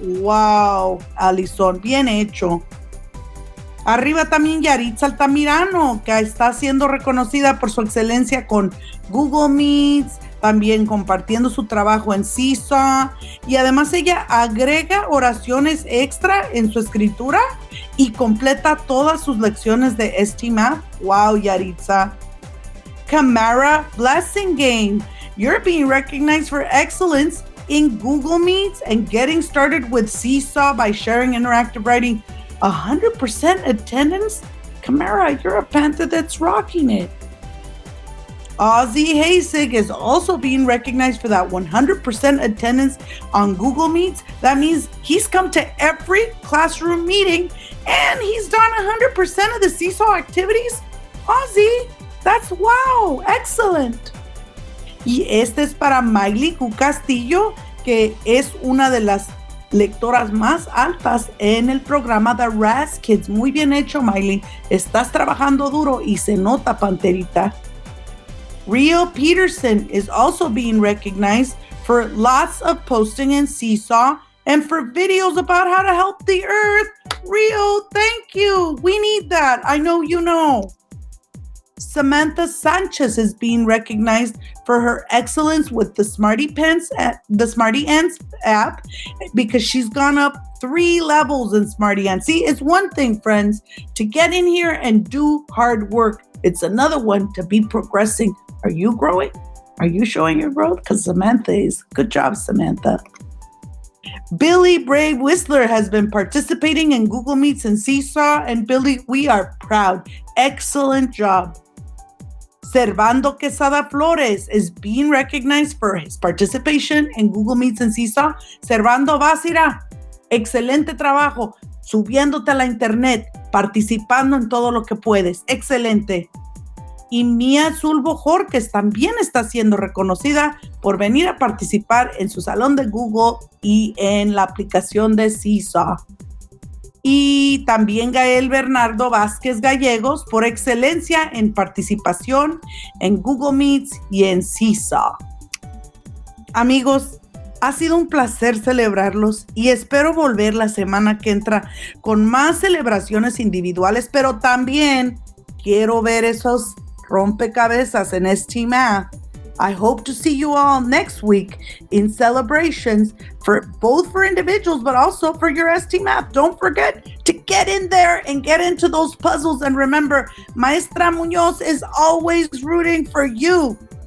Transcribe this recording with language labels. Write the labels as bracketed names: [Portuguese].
[Spanish] ¡Wow, Allison! Bien hecho. Arriba también Yaritza Altamirano, que está siendo reconocida por su excelencia con Google Meets, también compartiendo su trabajo en Seesaw, y además ella agrega oraciones extra en su escritura y completa todas sus lecciones de ST Math. Wow, Yaritza. [English] Camara Blessing Game, you're being recognized for excellence in Google Meets and getting started with Seesaw by sharing interactive writing. 100% attendance? Camara, you're a Panther that's rocking it. Ozzy Hasig is also being recognized for that 100% attendance on Google Meets. That means he's come to every classroom meeting and he's done 100% of the Seesaw activities. Ozzy, that's wow, excellent. [Spanish] Y este es para Miley Q. Castillo, que es una de las lectoras más altas en el programa de Raz Kids. Muy bien hecho, Miley. Estás trabajando duro y se nota, Panterita. [English] Rio Peterson is also being recognized for lots of posting in Seesaw and for videos about how to help the earth. Rio, thank you. We need that. I know you know. Samantha Sanchez is being recognized for her excellence with the Smarty Ants app because she's gone up 3 levels in Smarty Ants. See, it's one thing, friends, to get in here and do hard work. It's another one to be progressing. Are you growing? Are you showing your growth? Because Samantha is. Good job, Samantha. Billy Brave Whistler has been participating in Google Meets and Seesaw. And Billy, we are proud. Excellent job. Servando Quesada Flores is being recognized for his participation in Google Meets and Seesaw. [Spanish] Servando, vas, irá. Excelente trabajo. Subiéndote a la internet. Participando en todo lo que puedes. Excelente. Y Mía Zulbo Jorques también está siendo reconocida por venir a participar en su salón de Google y en la aplicación de Seesaw. Y también Gael Bernardo Vázquez Gallegos por excelencia en participación en Google Meets y en Seesaw. Amigos, ha sido un placer celebrarlos y espero volver la semana que entra con más celebraciones individuales, pero también quiero ver esos rompecabezas en ST Math. [English] I hope to see you all next week in celebrations for both for individuals, but also for your ST Math. Don't forget to get in there and get into those puzzles. And remember, Maestra Muñoz is always rooting for you.